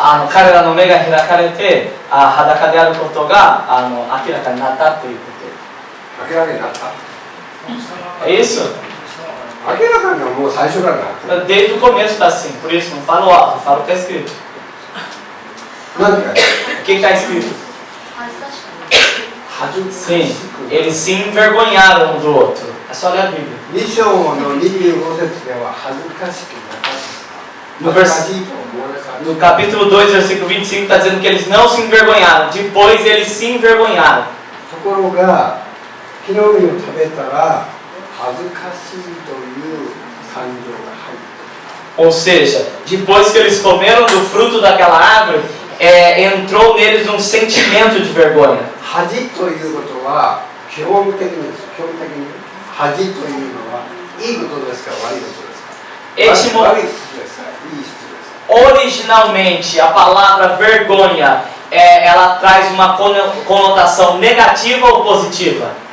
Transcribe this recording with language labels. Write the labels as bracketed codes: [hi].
[ja] 彼らの目が開かれて裸であることが明らかになったということ。明らかになった。 [pt] É isso? [ja] 明らかにはもう最初からなった。 [pt] Desde o começo está assim, por isso não falo alto, falo o que está escrito. [ja] 何か [pt] O que está escrito? [ja] 恥ずかし [pt] Sim, [ja] く。 [pt] eles se envergonharam um do outro. É só ler a Bíblia. [ja] 2章の25節では恥ずかしくなかった。 [pt] No [ja] 恥ずかしいと思わなかった。 [pt] No capítulo 2, versículo 25, está dizendo que eles não se envergonharam. Depois eles se envergonharam. [ja] ところが木の実を食べたら恥ずかしいという感情が入って [pt] Ou seja, depois que eles comeram do fruto daquela árvore, entrou neles um sentimento de vergonha. [ja] 恥ということは基本的に恥というのはいいことですか悪いことですか。悪いことですかいいことですか。 [pt] Originalmente, a palavra vergonha, ela traz uma conotação negativa ou positiva?